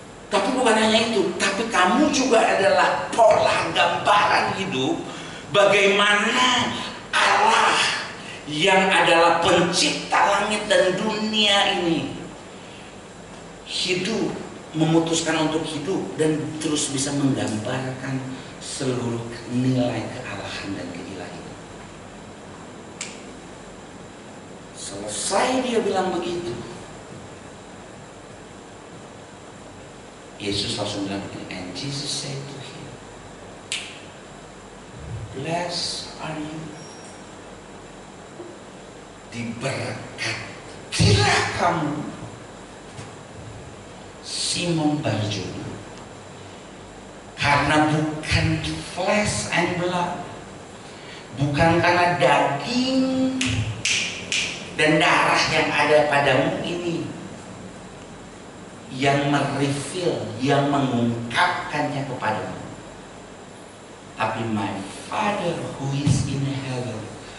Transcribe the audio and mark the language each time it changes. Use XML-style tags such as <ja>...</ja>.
<id>Tapi bukan hanya itu, tapi kamu juga adalah pola gambaran hidup bagaimana Allah yang adalah pencipta langit dan dunia ini hidup, memutuskan untuk hidup dan terus bisa menggambarkan seluruh nilai kealahan dan keilahian. Selesai dia bilang begitu, Yesus langsung bilang begini,</id> <en>and Jesus said to him, blessed are you.</en> <id>Diberkatilah kamu, Simon Barjona, karena bukan</id> <en>flesh and blood,</en> <id>bukan karena daging dan darah yang ada padamu ini yang mereveal, yang mengungkapkannya kepadamu, tapi</id> <en>my Father who is in heaven.</en>